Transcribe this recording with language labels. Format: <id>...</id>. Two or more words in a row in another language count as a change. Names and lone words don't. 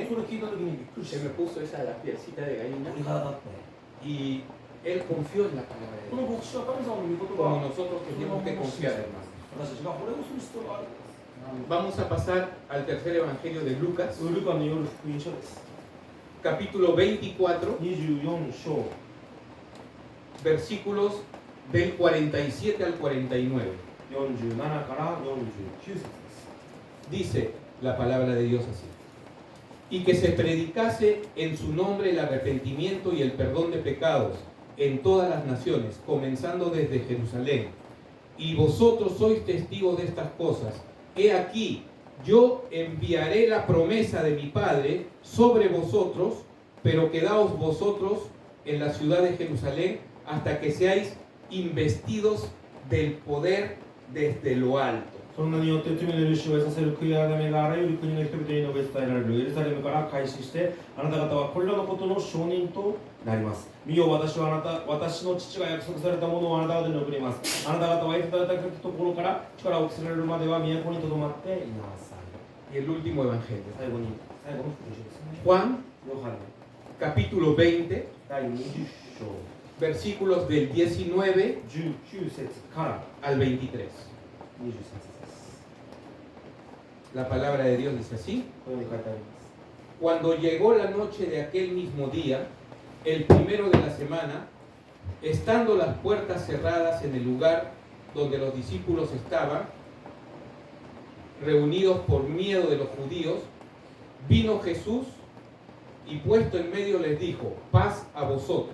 <ja>それ聞いた時にびっくりし</ja> <es>Se me puso esa la pielcita de</es> <ja>た</ja> <es>gallina</es> <ja>鳥肌立って</ja> <es>y él confió en la palabra</es> <ja>こ</ja> <es>de</es> <ja>の</ja> <es>Dios.</es> <ja>牧師は神様の御言</ja> <es>Como</es> <ja>葉</ja> <es>nosotros tenemos que confiar, hermanos.</es> <ja>私たちがこれをする必要があるんです</ja> <es>Vamos a pasar al tercer evangelio de Lucas,</es> <ja>ルカの夜福音書です</ja> <es>capítulo 24,</es> <ja>24章</ja> <es>versículos del 47 al 49.</es> <ja>47 から49節です</ja> <es>Dice la palabra de Dios así. Y que se predicase en su nombre el arrepentimiento y el perdón de pecados en todas las naciones, comenzando desde Jerusalén. y vosotros sois testigos de estas cosas. He aquí, yo enviaré la promesa de mi Padre sobre vosotros, pero quedaos vosotros en la ciudad de Jerusalén hasta que seáis investidos del poder desde lo alto.</es> <ja>その名によって罪の許しを得させる悔い改めがあらゆる国の人々に述べ伝えられる。エルサレムから開始して、あなた方はこれらのことの証人となります。見よ、私の父が約束されたものをあなた方に送ります。あなた方はいただいたところから力を着せられるまでは都にとどまっていなさい。</ja> <es>Y el último evangelio.</es> <ja>最後の福音書ですね。</ja> <es>Juan,</es> <ja>ヨハネ</ja> <es>capítulo 20,</es> <ja>第20章</ja> <es>versículos del 19</es> <ja>19 節から</ja> <es>al 23.</es> <ja>23節です。</ja> <es>La palabra de Dios dice así.</es> <ja>このように書いてあります。</ja> <es>Cuando llegó la noche de aquel mismo día, el primero de la semana, estando las puertas cerradas en el lugar donde los discípulos estaban, reunidos por miedo de los judíos, vino Jesús y puesto en medio les dijo: paz a vosotros.</es>